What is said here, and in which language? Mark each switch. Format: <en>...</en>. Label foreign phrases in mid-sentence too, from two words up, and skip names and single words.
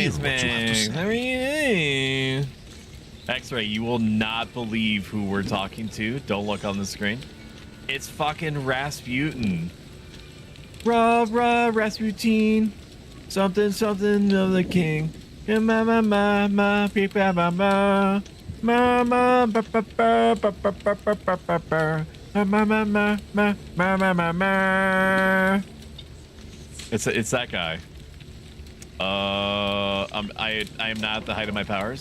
<en>hear what you have to Smags. say. How are you? X-Ray, you will not believe who we're talking to. Don't look on the screen. It's fucking Rasputin. Rah, rah, Rasputin. Something, something of the king. Ma, ma, ma, ma, beep, ba, ba, ma. Ma, ma, ba, ba, ba, ba, ba, ba, ba, ba, ba, ba. Ma, ma, ma, ma, ma, ma, ma, ma, ma. It's that guy. I am not at the height of my powers.</en>